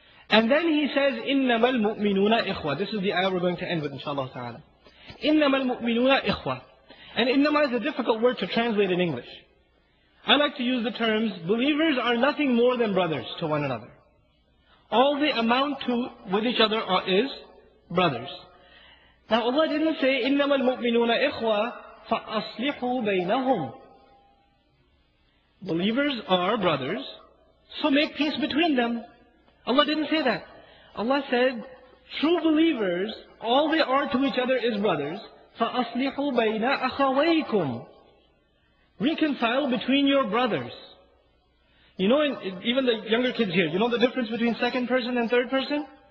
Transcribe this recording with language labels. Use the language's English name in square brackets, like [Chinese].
[English] And then He says, [Arabic] إِنَّمَا الْمُؤْمِنُونَ إِخْوَةً. [English] This is the ayah we're going to end with, inshallah ta'ala. [Arabic] إِنَّمَا الْمُؤْمِنُونَ إِخْوَةً. [English] And إِنَّمَا is a difficult word to translate in English. I like to use the terms, believers are nothing more than brothers to one another. All they amount to with each other is brothers. Now Allah didn't say, [Arabic] إِنَّمَا الْمُؤْمِنُونَ إِخْوَةً فَأَصْلِحُوا بَيْنَهُمْ. [English] Believers are brothers, so make peace between them. Allah didn't say that. Allah said, true believers, all they are to each other is brothers. [Arabic] فَأَصْلِحُوا بَيْنَ أَخَوَيْكُمْ. [English] Reconcile between your brothers. You know, even the younger kids here, you know the difference between second person and third person?